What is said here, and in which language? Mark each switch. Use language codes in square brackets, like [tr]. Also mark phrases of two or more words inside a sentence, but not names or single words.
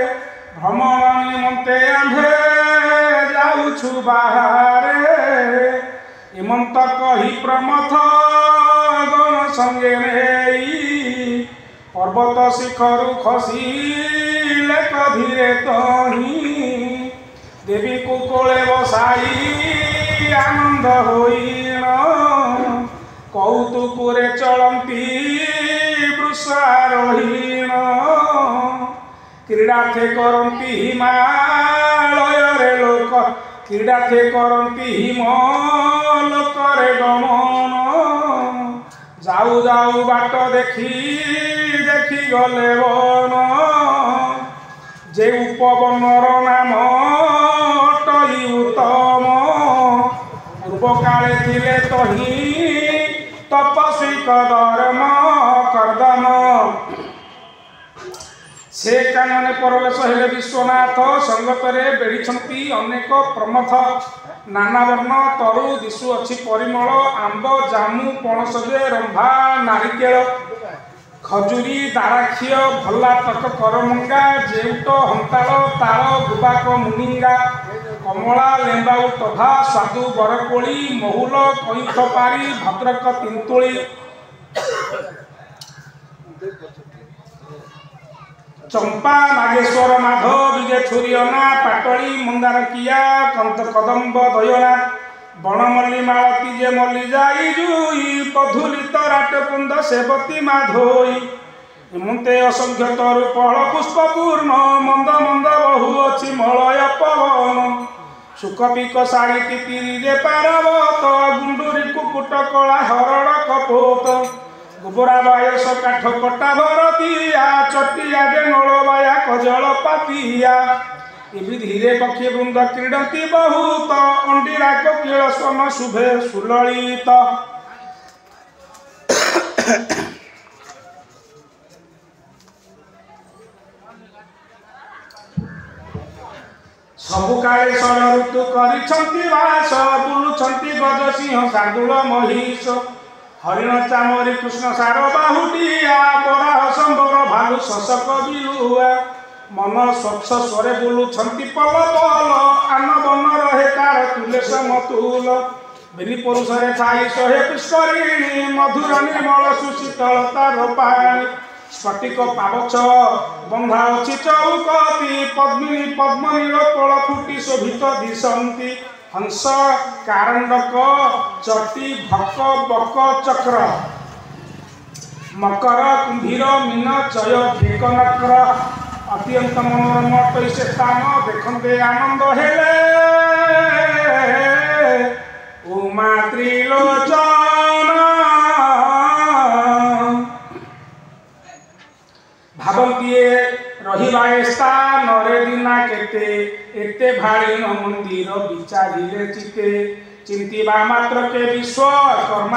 [or] ଭ୍ରମଣ ନିମନ୍ତେ ଆନ୍ଧେ ଯାଉଛୁ ବାହାରେ ଏମନ୍ତ କହି ପ୍ରମଥ ଗଣ ସଙ୍ଗେ ନେଇ ପର୍ବତ ଶିଖରୁ ଖସିଲେ କଧୀରେ ତହି ଦେବୀ କୋ କୋଳେ ବସାଇ ଆନନ୍ଦ ହୋଇଣ କୌତୁକୁରେ ଚଳତି ବୃଷାରୋହୀଣ କ୍ରୀଡ଼ା ଥେ କରତି ହିମାଳୟ ରେ ଲୋକ କ୍ରୀଡ଼ା ଥେ କରତି ହିମଲୋକ ରେ ଗମନ ଯାଉ ଯାଉ ବାଟ ଦେଖି ଗଲେ ବନ ଯେ ଉପବନର ନାମ ଟଇ ଉତ୍ତମ ପୂର୍ବ କାଳେ ଥିଲେ ତହି ତପସ୍ୱୀ କଦର୍ମ କର୍ଦ୍ଦମ ସେ କାନନେ ପରବେଶ ହେଲେ ବିଶ୍ୱନାଥ ସଙ୍ଗତରେ ବେଢ଼ି ଅନେକ ପ୍ରମଥ ନାନା ବର୍ଣ୍ଣ ତରୁ ଦିଶୁ ଅଛି ପରିମଳ ଆମ୍ବ ଜାମୁ ପଣସଯେ ରମ୍ଭା ନାରିକେଳ ଖଜୁରୀ ଦାରାକ୍ଷୀ ଭଲା ତକ କରମଙ୍ଗା ଯେଉଟ ହନ୍ତାଳ ତାଳ ଗୁବାକ ମୁନିଙ୍ଗା କମଳା ଲେମ୍ବାଉ ଟଭା ସାଧୁ ବରକୋଳି ମହୁଲ କଇଥ ପାରି ଭଦ୍ରକ ତିନ୍ତୁଳି ଚମ୍ପା ନାଗେଶ୍ୱର ମାଧବ ବିଜୟ ଛୁରିୟନା ପାଟଳି ମନ୍ଦାର କିଆ କନ୍ତ କଦମ୍ବ ଦୟନା ବନମଲ୍ଲୀ ମାଳତୀ ଯେ ମଲ୍ଲୀ ଜାଇ ଜୁଇ ପଧୁଲିତ ରାଟକୁନ୍ଦ ସେବତୀ ମାଧୋଇ ଏମନ୍ତେ ଅସଂଖ୍ୟ ତରୁ ଫଳ ପୁଷ୍ପପୂର୍ଣ୍ଣ ମନ୍ଦ ମନ୍ଦ ବହୁ ଅଛି ମଳୟ ପବନ ସୁଖପିକ ଶାଡ଼ୀ ତିତିରୀ ଯେ ପାରବତ ଗୁଣ୍ଡୁରୀ କୁକୁଟ କଳା ହରଣ କପୋତ ଗୋବରା ବାୟସ କାଠ କଟା ଭରତିଆ ଚଟିଆ ଯେ ନଳବାୟା କଜଳ ପାତିଆ ଇବି ଧୀରେ ପକ୍ଷୀ ବୃନ୍ଦ କ୍ରୀଡନ୍ତି ବହୁତ ଅଣ୍ଡୀରା କୋକିଳ ସ୍ୱନ ଶୁଭେ ସୁଲଳିତ ସବୁ କାଳେ ଷଡ ଋତୁ କରିଛନ୍ତି ବାସ ବୁଲୁଛନ୍ତି ଗଜ ସିଂହ ଶାର୍ଦ୍ଦୂଳ ମହିଷ ହରିଣ ଚାମରୀ କୃଷ୍ଣ ସାର ବାହୁଟିଆ ବରାହ ସମ୍ବର ଭାଲୁ ଶଶକ ବିଲୁଆ ମନ ସ୍ୱଚ୍ଛ ସ୍ୱରେ ବୁଲୁଛନ୍ତି ପଲ ପଲ ଆନ ବନ ରହେ ତାର ତୁଳେ ସମତୁଳ ବେଲି ପୁରୁଷରେ ଛାଇ ସହେ ପୁଷ୍କରିଣୀ ମଧୁର ନିର୍ମଳ ସୁଶୀତଳ ତାର ପାଣି ସ୍ଫଟିକ ପାବଛ ବନ୍ଧା ଅଛି ଚୌକତି ପଦ୍ମିନୀ ପଦ୍ମନୀଳ ତୋଳ ଫୁଟି ଶୋଭିତ ଦିଶନ୍ତି ହଂସ କାରଣ୍ଡକ ଚଟି ଭକ ବକ ଚକ୍ର ମକର କୁମ୍ଭୀର ମୀନ ଚୟ ଭେକନକ୍ର ଅତ୍ୟନ୍ତ ମନୋରମ ଅଟଇ ସେ ସ୍ଥାନ ଦେଖନ୍ତେ ଆନନ୍ଦ ହେଲେ ଉମା ତ୍ରିଲୋଚନ ଭାବତି ରହିବା ସ୍ଥାନ ରେ ଦିନା କେତେ ଏତେ ଭାଡ଼ିନ ମନ୍ଦିର ବିଚାରିଲେ ଚିତ୍ତେ ଚିନ୍ତିବା ମାତ୍ର କେ ବିଶ୍ୱକର୍ମା